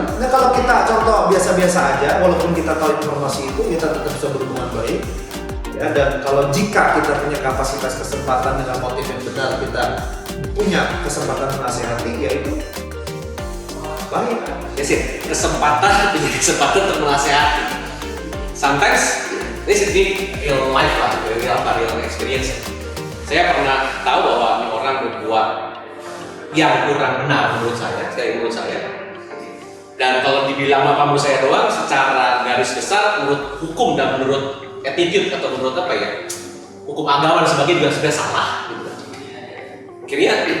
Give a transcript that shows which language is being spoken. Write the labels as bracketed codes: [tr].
[id] Nah kalau kita contoh biasa-biasa aja, walaupun kita tahu informasi itu, kita tetap bisa berhubungan baik. Ya, dan kalau jika kita punya kapasitas kesempatan dengan motif yang benar, kita punya kesempatan menasihati, yaitu baik. Ya sih, kesempatan untuk menasehati. [en] Sometimes this is the real life lah, real experience. [id] Saya pernah tahu bahwa ini orang berbuat yang kurang benar menurut saya. Dan kalau dibilang apa menurut saya doang, secara garis besar menurut hukum dan menurut attitude atau menurut apa ya, hukum agama dan sebagainya juga sudah salah. Gitu. Akhirnya